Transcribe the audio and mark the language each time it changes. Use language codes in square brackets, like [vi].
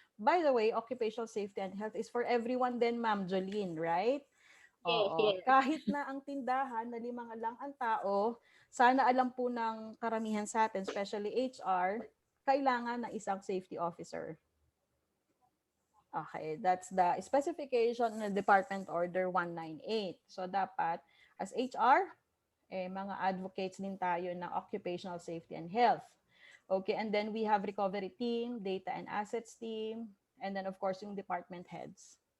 [en] By the way, occupational safety and health is for everyone din, Ma'am Jolene, right? Yes, [tl] Oo. [en] yes. [tl] Kahit na ang tindahan na 5 lang ang tao, sana alam po ng karamihan sa atin, [en] especially HR, [tl] kailangan ng isang safety officer. [en] Okay, that's the specification ng Department Order 198. [tl] So dapat as HR, mga advocates din tayo ng occupational safety and health. [en] Okay, and then we have recovery team, data and assets team, and then of course yung department heads.